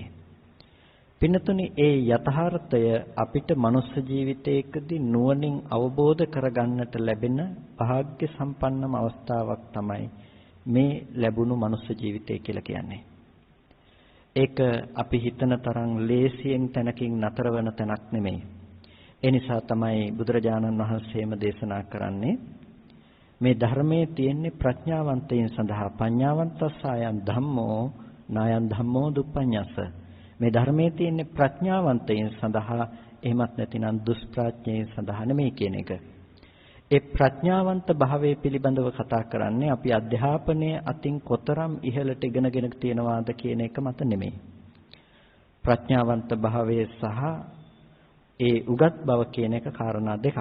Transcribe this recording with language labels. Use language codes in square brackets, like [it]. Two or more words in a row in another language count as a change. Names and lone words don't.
[si] පින්නතුනි, ඒ යථාර්ථය අපිට මනුස්ස ජීවිතයකදී නුවණින් අවබෝධ කරගන්නට ලැබෙන වාග්ය සම්පන්නම අවස්ථාවක් තමයි මේ ලැබුණු මනුස්ස ජීවිතය කියලා කියන්නේ. ඒක අපි හිතන තරම් ලේසියෙන් තැනකින් නතර වෙන තැනක් නෙමෙයි. ඒ නිසා තමයි බුදුරජාණන් වහන්සේම දේශනා කරන්නේ මේ ධර්මයේ තියෙන්නේ ප්‍රඥාවන්තයින් සඳහා. [pi] පඤ්ඤාවන්තස්සායන් ධම්මෝ නායන් ධම්මෝ දුප්පඤ්ඤස්ස. [si] මේ ධර්මයේ තියෙන්නේ ප්‍රඥාවන්තයින් සඳහා, එහෙමත් නැතිනම් දුෂ්ප්‍රඥයින් සඳහා නෙමෙයි කියන එක. ඒ ප්‍රඥාවන්ත භාවයේ පිළිබඳව කතා කරන්නේ අපි අධ්‍යාපනයේ අතින් කොතරම් ඉහළට ඉගෙනගෙන තියෙනවාද කියන එක මත නෙමෙයි. ප්‍රඥාවන්ත භාවයේ සහ ඒ උගත් බව කියන එක කාරණා දෙකක්.